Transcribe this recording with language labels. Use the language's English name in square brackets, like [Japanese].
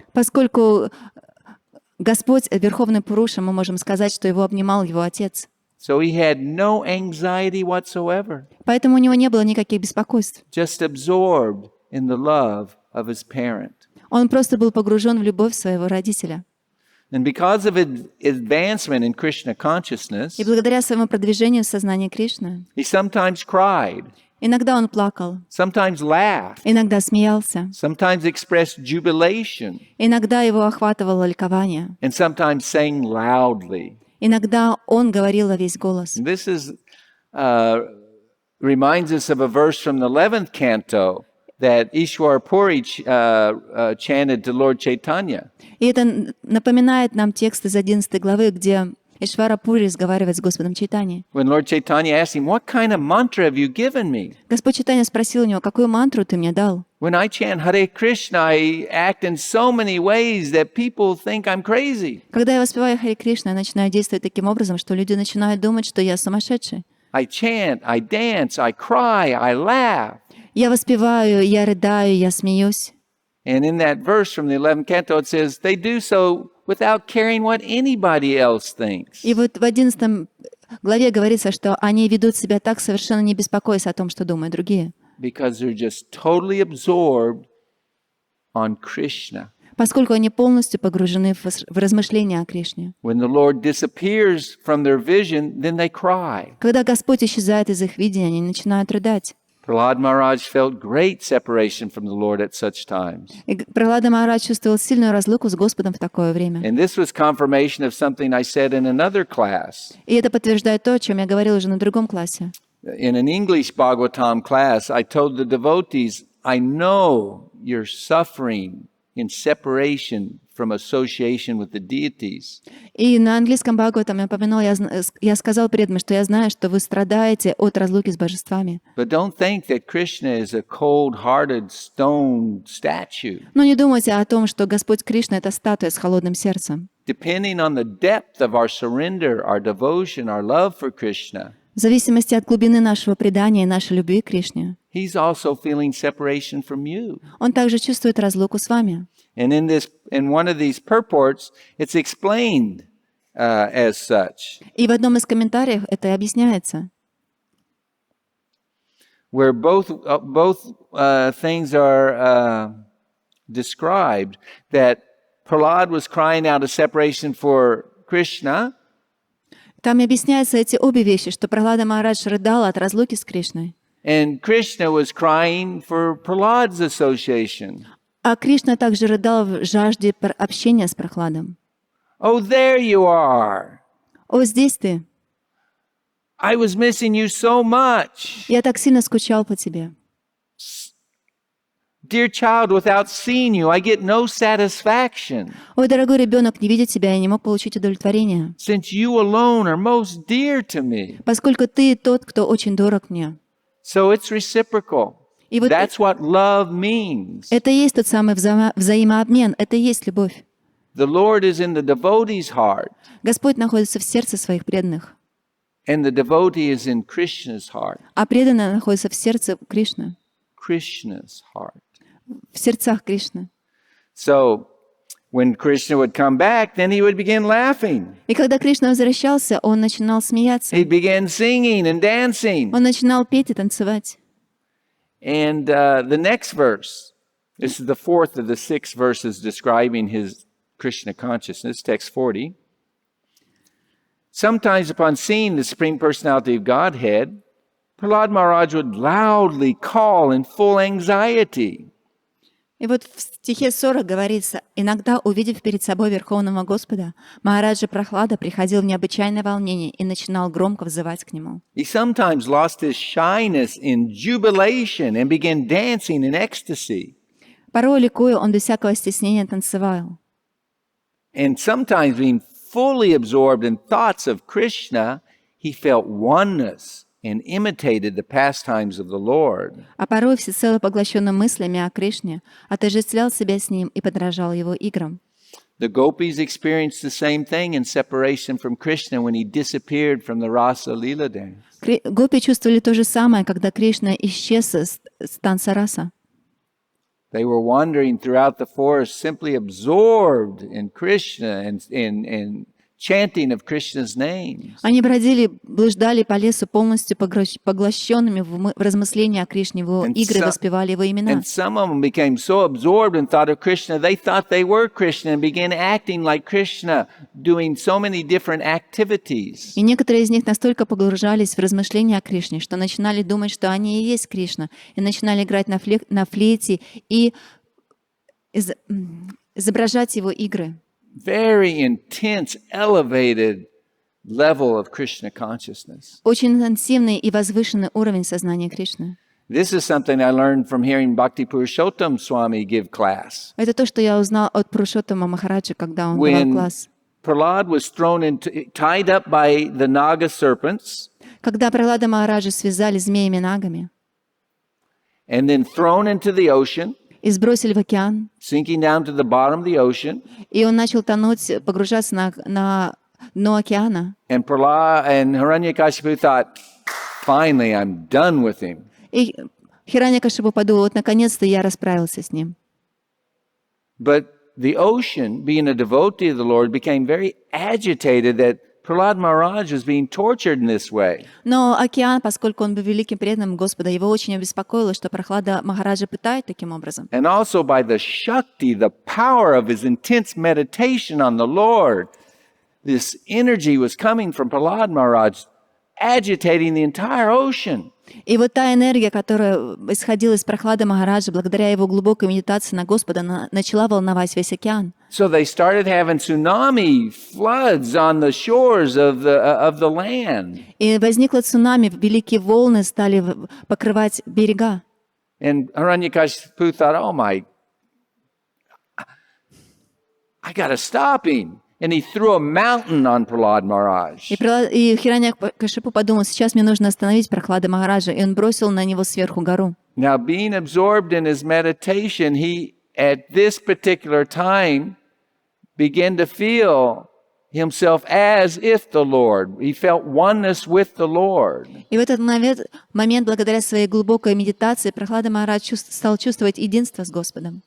[Russian] Поскольку Господь, Верховный Пуруша, мы можем сказать, что его обнимал его отец. [English] So he had no anxiety whatsoever. [Russian] Поэтому у него не было никаких беспокойств. [English] Just absorbed in the love of his parent. [Russian] Он просто был погружен в любовь своего родителя. [English] And because of advancement in Krishna consciousness, [Russian] И благодаря своему продвижению в сознании Кришны, [English] he sometimes cried, [Russian] иногда он плакал, [English] sometimes laughed, [Russian] иногда смеялся, [English] sometimes expressed jubilation, [Russian] иногда его охватывало ликование, [English] and sometimes sang loudly. [Russian] иногда он говорил во весь голос. [English] And this is reminds us of a verse from the 11th canto that Ishwar Puri chanted to Lord Chaitanya. [Russian] И это напоминает нам текст из 11 главы, где Ишвара Пури разговаривает с Господом Чайтаньей. [English] When Lord Chaitanya asked him, "What kind of mantra have you given me?" [Russian] Господь Чайтанья спросил у него, какую мантру ты мне дал? [English] When I chant Hare Krishna, I act in so many ways that people think I'm crazy. [Russian] Когда я воспеваю Харе Кришна, я начинаю действовать таким образом, что люди начинают думать, что я сумасшедший. [English] I chant, I dance, I cry, I laugh. [Russian] Я воспеваю, я рыдаю, я смеюсь. [English] And in that verse from the 11th canto, it says, they do so without caring what anybody else thinks. [Russian] И вот в 11 главе говорится, что они ведут себя так, совершенно не беспокоясь о том, что думают другие. [English] Because they're just totally absorbed on Krishna. [Russian] Поскольку они полностью погружены в размышления о Кришне. [English] When the Lord disappears from their vision, then they cry. [Russian] Когда Господь исчезает из их видения, они начинают рыдать. [English] Prahlad Maharaj felt great separation from the Lord at such times. [Russian] И Пралада Махарадж чувствовал сильную разлуку с Господом в такое время. [English] And this was confirmation of something I said in another class. [Russian] И это подтверждает то, о чем я говорил уже на другом классе. [English] In an English Bhagavatam class, I told the devotees, I know you're suffering in separation from association with the deities. [Russian] И на английском Бхагаватам я упомянул, я сказал преданным, что я знаю, что вы страдаете от разлуки с божествами. [English] But don't think that Krishna is a cold-hearted stone statue. [Russian] Но не думайте о том, что Господь Кришна — это статуя с холодным сердцем. [English] Depending on the depth of our surrender, our devotion, our love for Krishna, [Russian] В зависимости от глубины нашего предания и нашей любви к Кришне, [English] he's also feeling separation from you. [Russian] Он также чувствует разлуку с вами. [English] And in one of these purports, it's explained as such, [Russian] И в одном из комментариев это и объясняется, [English] where both things are described. That Prahlad was crying out of separation for Krishna, [Russian] там и объясняются эти обе вещи, что Пралада Махарадж рыдал от разлуки с Кришной, [English] and Krishna was crying for Prahlad's association. [Russian] а Кришна также рыдал в жажде общения с Прахладом. [English] Oh, there you are. [Russian] «О, здесь ты! [English] I was missing you so much. [Russian] Я так сильно скучал по тебе. [English] Dear child, without seeing you, I get no satisfaction, [Russian] Ой, дорогой ребенок, не видя тебя, я не мог получить удовлетворения, [English] since you alone are most dear to me. [Russian] поскольку ты тот, кто очень дорог мне». [English] So it's reciprocal. [Russian] И вот [English] That's what love means. [Russian] это и есть тот самый взаимообмен, это и есть любовь. [English] The Lord is in the devotee's heart, [Russian] Господь находится в сердце своих преданных, [English] and the devotee is in Krishna's heart. [Russian] а преданные находятся в сердце Кришны, [English] Krishna's heart. [Russian] в сердцах Кришны. [English] So when Krishna would come back, then he would begin laughing. [Russian] И когда Кришна возвращался, он начинал смеяться, [English] He'd begin singing and dancing. [Russian] он начинал петь и танцевать. [English] And the next verse, this is the fourth of the 6 verses describing his Krishna consciousness, text 40. Sometimes upon seeing the Supreme Personality of Godhead, Prahlad Maharaj would loudly call in full anxiety, [Russian] И вот в стихе 40 говорится: «Иногда, увидев перед собой Верховного Господа, Махараджа Прахлада приходил в необычайное волнение и начинал громко взывать к нему». [English] He sometimes lost his shyness in jubilation and began dancing in ecstasy. [Russian] Порой, ликуя, он без всякого стеснения танцевал. [English] And sometimes being fully absorbed in thoughts of Krishna, he felt oneness and imitated the pastimes of the Lord. [Russian] А порой, всецело поглощенным мыслями о Кришне, отождествлял себя с ним и подражал его играм. [English] The gopis experienced the same thing in separation from Krishna when he disappeared from the Rasa Leela dance. [Russian] Гопи чувствовали то же самое, когда Кришна исчез с танца раса. [English] They were wandering throughout the forest, simply absorbed in Krishna and chanting of Krishna's names. [Russian] Они бродили, блуждали по лесу, полностью поглощенными в размышления о Кришне, его игры, воспевали его имена. [English] And some of them became so absorbed in thought of Krishna, they thought they were Krishna and began acting like Krishna, doing so many different activities. [Russian] И некоторые из них настолько погружались в размышления о Кришне, что начинали думать, что они и есть Кришна, и начинали играть на флейте и изображать его игры. [English] Very intense, elevated level of Krishna consciousness. [Russian] Очень интенсивный и возвышенный уровень сознания Кришны. [English] This is something I learned from hearing Bhakti Purushottam Swami give class. [Russian] Это то, что я узнал от Пурушоттама Махараджа, когда он давал класс. [English] Prahlad was tied up by the Naga serpents. [Russian] Когда Пралада Махараджа связали змеями-нагами [English] And then thrown into the ocean. [Russian] И сбросили в океан. [English] Sinking down to the bottom of the ocean. [Russian] И он начал тонуть, погружаться на дно океана. [English] And Prahlad and Hiranyakashipu thought, finally, I'm done with him. [Russian] И Хираньякашипу подумал: вот наконец-то я расправился с ним. [English] But the ocean, being a devotee of the Lord, became very agitated that Prahlad Maharaj was being tortured in this way. [Russian] Но океан, поскольку он был великим преданным Господа, его очень обеспокоило, что Прахлада Махараджа пытают таким образом. [English] And also by the Shakti, the power of his intense meditation on the Lord, this energy was coming from Prahlad Maharaj, agitating the entire ocean. [Russian] И вот та энергия, которая исходила из Прахлады Махараджа, благодаря его глубокой медитации на Господа, начала волновать весь океан. [English] So they started having tsunami floods on the shores of the land. [Russian] И возникло цунами, великие волны стали покрывать берега. [English] And Hiranyakashipu thought, oh my, I got to stop him. And he threw a mountain on Prahlad Maharaj. [Russian] И Хираньякашипу подумал: сейчас мне нужно остановить Прахлада Махараджа, и он бросил на него сверху гору. [English] Now, being absorbed in his meditation, he, at this particular time, began to feel himself as if the Lord. He felt oneness with the Lord. [Russian] И в этот момент, благодаря своей глубокой медитации, Прахлада Махарадж стал чувствовать единство с Господом.